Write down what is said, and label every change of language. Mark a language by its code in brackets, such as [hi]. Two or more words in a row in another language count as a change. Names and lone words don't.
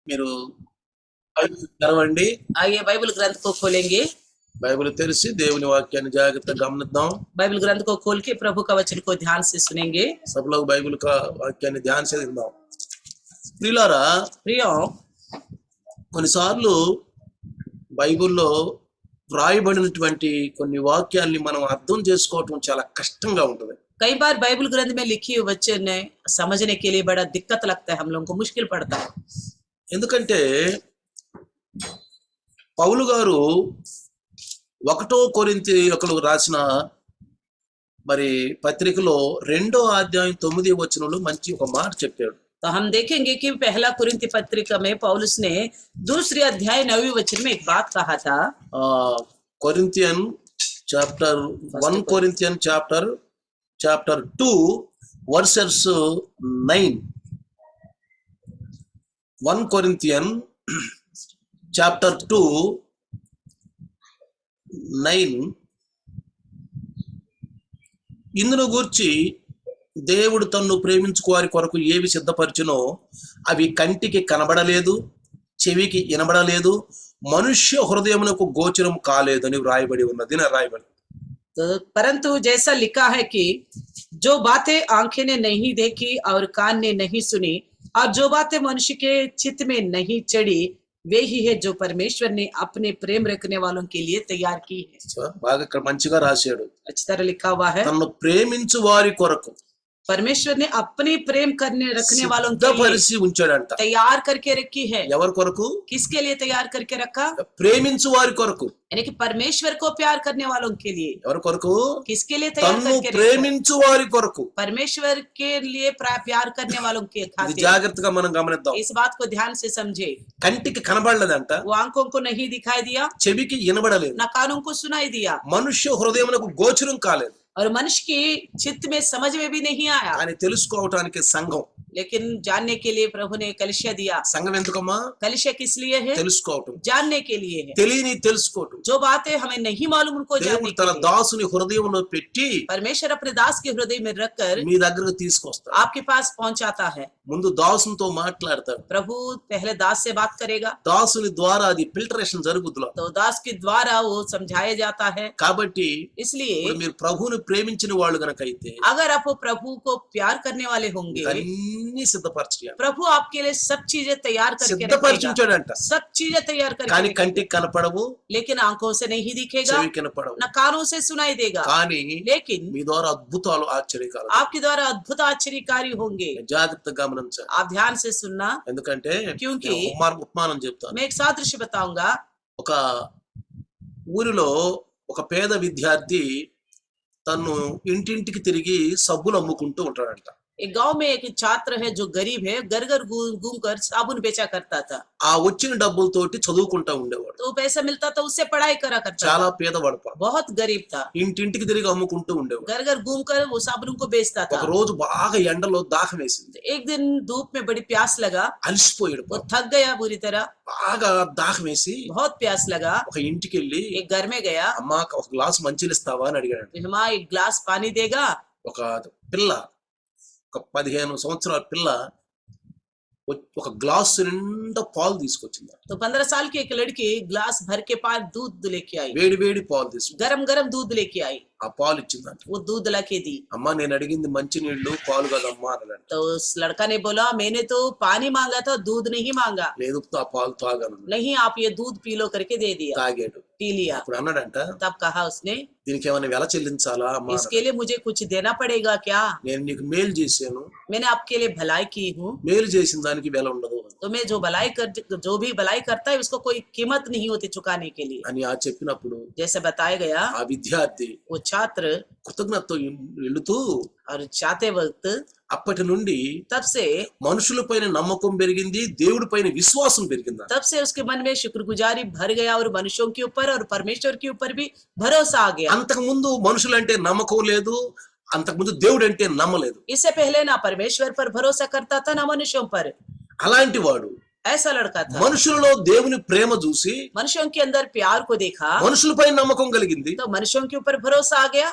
[te] మీరు బైబిల్ తెరవండి. [hi] आइए बाइबल ग्रंथ को खोलेंगे। [te] బైబిల్ తెరిచి దేవుని వాక్యాన్ని జాగ్రత్తగా గమనిద్దాం. [hi] बाइबल ग्रंथ को खोल के प्रभु का वचन को ध्यान से सुनेंगे। सब लोग [te] బైబిల్ వాక్యాన్ని ధ్యానం చేసి విందాం. ప్రియులారా, [hi] प्रियो, [te] కొన్నిసార్లు బైబిల్లో రాయబడినటువంటి కొన్ని వాక్యాల్ని మనం అర్థం చేసుకోవటం చాలా కష్టంగా ఉంటుంది. [hi] कई बार बाइबल ग्रंथ में लिखी हुई वचन समझने के लिए बड़ा दिक्कत लगता है, हम लोगों को मुश्किल पड़ता है। [te] ఎందుకంటే పౌలు గారు 1 కొరింథీయులకు రాసిన మరి పత్రికలో 2వ అధ్యాయం 9వ వచనంలో మంచి ఒక మాట చెప్పాడు. [hi] तो हम देखेंगे कि पहला कुरिन्थी पत्रिका में पौलुस ने 2 अध्याय 9वें वचन में एक बात कहा था। [en] Corinthian chapter 1 Corinthian chapter 2 verses 9. [te] 1 [en] Corinthian chapter [te] 2 9 ఇందును గూర్చి దేవుడు తన్ను ప్రేమించు వారి కొరకు ఏవి సిద్ధపరిచునో అవి కంటికి కనబడలేదు, చెవికి వినబడలేదు, మనుష్య హృదయమునకు గోచరం కాలేదని రాయబడి ఉన్నది. రాయబడి [hi] तो परंतु जैसा लिखा है कि जो बातें आंखें ने नहीं देखी और कान ने नहीं सुनी और जो बातें मनुष्य के चित्त में नहीं चढ़ी वे ही है जो परमेश्वर ने अपने प्रेम रखने वालों के लिए तैयार की है। [te] బాగా ఇక్కడ మంచిగా రాశాడు. [hi] अच्छी तरह लिखा हुआ है, [te] తన్ను ప్రేమించు వారి కొరకు [hi] परमेश्वर ने अपने प्रेम करने रखने वालों के लिए [te] సిద్ధపరిచి ఉంచాడంట. [hi] तैयार करके रखी है। [te] ఎవరి కొరకు? [hi] किसके लिए तैयार करके रखा? [te] ప్రేమించు వారి కొరకు. [hi] यानी कि परमेश्वर को प्यार करने वालों के लिए। [te] ఎవరి కొరకు? [hi] किसके लिए तैयार [te] తన్ను [hi] करके रखा? [te] ప్రేమించు వారి కొరకు. [hi] परमेश्वर के लिए प्यार करने वालों के [te] ఇది [hi] खातिर। [te] జాగ్రత్తగా మనం గమనిద్దాం. [hi] इस बात को ध्यान से समझे। [te] కంటికి కనబడలేదంట, [hi] वो आंखों को नहीं दिखाई दिया, [te] చెవికి వినబడలేదు, [hi] न कानों को सुनाई दिया [te] మనుష్య హృదయమునకు గోచరం కాలేదు. [hi] और मनुष्य की चित्त में समझ में भी नहीं आया, [te] అని తెలుసుకోవటానికి సంఘం. [hi] लेकिन जानने के लिए प्रभु ने कलिसिया दिया। [te] సంఘం ఎందుకమ్మా? [hi] कलिसिया किस लिए है? [te] తెలుసుకోవటం, [hi] जानने के लिए है। [te] తెలియని తెలుసుకోవటం. [hi] जो बातें हमें नहीं मालूम उनको जानने [te] దేవుడు [hi] के [te] తన [hi] लिए [te] దాసుని హృదయంలో పెట్టి [hi] परमेश्वर अपने दास के हृदय में रखकर [te] మీ దగ్గరకు తీసుకొస్తాడు. [hi] आपके पास पहुंचाता है। [te] ముందు దాసునితో మాట్లాడతాడు. [hi] प्रभु पहले दास से बात करेगा, [te] దాసుని ద్వారా అది ఫిల్టరేషన్ జరుగుద్దులో. [hi] तो दास के द्वारा वो समझाया जाता है। [te] కాబట్టి [hi] इसलिए [te] ఇప్పుడు మీరు ప్రభువుని ప్రేమించిన వాళ్ళు గనక అయితే [hi] अगर आप वो प्रभु को प्यार करने वाले होंगे, [te] అన్ని సిద్ధపరచాలి. [hi] प्रभु आपके लिए सब चीजें तैयार करके [te] సిద్ధపరిచి [hi] रखेगा, [te] ఉంచాడంట. [hi] सब चीजें तैयार करके [te] కానీ [hi] रखेगा। [te] కంటికి కనపడవు, [hi] लेकिन आंखों से नहीं दिखेगा, [te] చెవి కనపడవు, [hi] न कानों से सुनाई देगा, [te] కానీ [hi] लेकिन [te] మీ ద్వారా అద్భుతాలు ఆశ్చర్యకాలు. [hi] आपके द्वारा अद्भुत आश्चर्यकारी होंगे। [te] జాగ్రత్తగా గమనించాలి. [hi] आप ध्यान से सुनना, [te] ఎందుకంటే [hi] क्योंकि [te] ఉపమానం చెప్తాను. [hi] मैं एक सादृश्य बताऊंगा। [te] ఒక ఊరిలో ఒక పేద విద్యార్థి తను ఇంటింటికి తిరిగి సబ్బులు అమ్ముకుంటూ ఉంటాడంట. [hi] एक गांव में एक छात्र है जो गरीब है, घर घर घूम कर साबुन बेचा करता था। [te] ఆ వచ్చిన డబ్బులతోటి చదువుకుంటా ఉండేవాడు. [hi] तो पैसा मिलता था, उससे पढ़ाई करा करता [te] చాలా [hi] था। [te] పేదవాడు, [hi] बहुत गरीब था, [te] ఇంటింటికి తిరిగి అమ్ముకుంటూ ఉండేవాడు. [hi] घर घर घूम कर वो साबुन को बेचता [te] ఒక [hi] था। [te] రోజు బాగా ఎండలో దాహం వేసింది. [hi] एक दिन धूप में बड़ी प्यास लगा, [te] అలసిపోయాడు. [hi] वो थक गया बुरी तरह, [te] బాగా దాహం వేసి [hi] बहुत प्यास लगा। [te] ఒక ఇంటికి వెళ్ళి [hi] एक घर में गया, [te] అమ్మా ఒక గ్లాస్ మంచిలు ఇస్తావా అని అడిగాడు. [hi] तो माँ एक ग्लास पानी देगा? [te] ఒక పిల్ల, ఒక 15 సంవత్సరాల పిల్ల ఒక గ్లాస్ నిండా పాలు తీసుకొచ్చింది. [hi] तो 15 साल की एक लड़की ग्लास भर के पास दूध लेके आई, [te] వేడి వేడి పాలు తీసుకు [hi] गरम गरम दूध लेके आई। [te] ఆ పాలు ఇచ్చిందంట. [hi] वो दूध लाके दी। [te] అమ్మా నేను అడిగింది మంచి నీళ్లు పాలు కదమ్మా అన్నాడంట. [hi] तो उस लड़का ने बोला मैंने तो पानी मांगा था, दूध नहीं मांगा। [te] లేదు ఆ పాలు తాగాను. [hi] नहीं, आप ये दूध पी लो करके दे दिया, [te] తాగాడు. [hi] पी लिया। [te] అప్పుడు అన్నాడంట, [hi] तब कहा उसने [te] దీనికి ఏమైనా వెల చెల్లించాలా అమ్మా? [hi] इसके लिए मुझे कुछ देना पड़ेगा क्या? [te] నేను నీకు మేలు చేశాను, [hi] मैंने आपके लिए भलाई की हूँ, [te] మేలు చేసిన దానికి వెల ఉండదు [hi] तो मैं जो भी भलाई करता है उसको कोई कीमत नहीं होती चुकाने के लिए। [te] అని ఆ చెప్పినప్పుడు [hi] जैसे बताया गया, [te] ఆ విద్యార్థి [hi] वो छात्र [te] కృతజ్ఞతతో వెళుతూ [hi] और जाते वक्त [te] అప్పటి నుండి [hi] तब से [te] మనుషులపైన నమ్మకం పెరిగింది, దేవుడి పైన విశ్వాసం పెరిగింది. [hi] तब से उसके मन में शुक्रगुजारी भर गया और मनुष्यों के ऊपर और परमेश्वर के ऊपर भी भरोसा आ गया। [te] అంతకు ముందు మనుషులంటే నమ్మకం లేదు, అంతకు ముందు దేవుడు అంటే నమ్మలేదు. [hi] इससे पहले ना परमेश्वर पर भरोसा करता था ना मनुष्यों पर। [te] అలాంటి వాడు [hi] ऐसा लड़का था। [te] మనుషులలో దేవుని ప్రేమ చూసి [hi] मनुष्यों के अंदर प्यार को देखा [te] మనుషులపై నమ్మకం కలిగింది, [hi] तो मनुष्यों के ऊपर भरोसा आ गया